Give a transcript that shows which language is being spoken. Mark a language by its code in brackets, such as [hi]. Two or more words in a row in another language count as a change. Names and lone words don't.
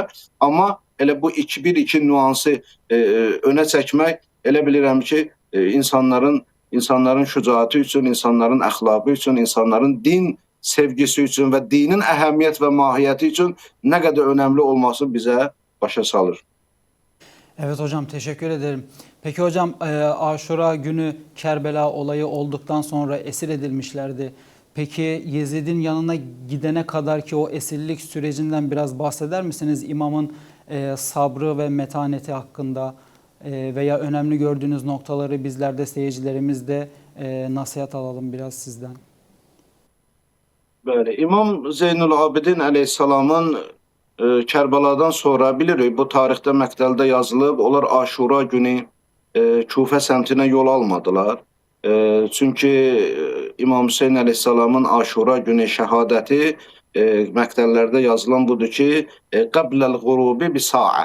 [az] Amma elə bu bir-iki nüansı önə çəkmək elə bilirəm ki, insanların şücaəti üçün, insanların əxlaqı üçün, insanların din sevgisi üçün və dinin əhəmiyyət və mahiyyəti üçün nə qədər önəmli olması bizə başa salır. [tr] Evet hocam, teşekkür ederim. Peki hocam, Aşura günü Kerbela olayı olduktan sonra esir edilmişlerdi. Peki Yezid'in yanına gidene kadar ki o esirlik sürecinden biraz bahseder misiniz? İmamın sabrı ve metaneti hakkında veya önemli gördüğünüz noktaları bizler de, seyircilerimiz de nasihat alalım biraz sizden. [az] Bəli, İmam Zeynul Abidin əleyhissalamın Kərbaladan sonra bilirik, bu tarixdə məqtəldə yazılıb, onlar Aşura günü Kufə səmtinə yol almadılar. Çünki İmam Hüseyin əleyhissalamın Aşura günü şəhadəti məqtəllərdə yazılan budur ki, [ar] قبل الغروب بساعة.